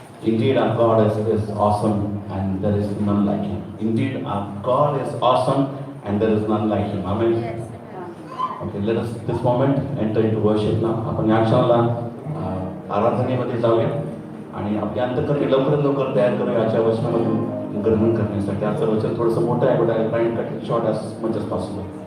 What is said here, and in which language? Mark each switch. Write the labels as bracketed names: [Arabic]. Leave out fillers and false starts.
[English] Indeed, our God is awesome and there is none like Him. Indeed, our God is awesome and there is none like Him. Amen. Okay, let us this moment enter into worship now. [Marathi] आपण या क्षणाला आराधनेमध्ये जाऊया आणि आपल्या अंतःकरणी लवकरात लवकर तयार करूया याच्या वचनामधून ग्रहण करण्यासाठी. आजचं वचन थोडंसं मोठं आहे, [English] but I will try and cut it short as much as possible.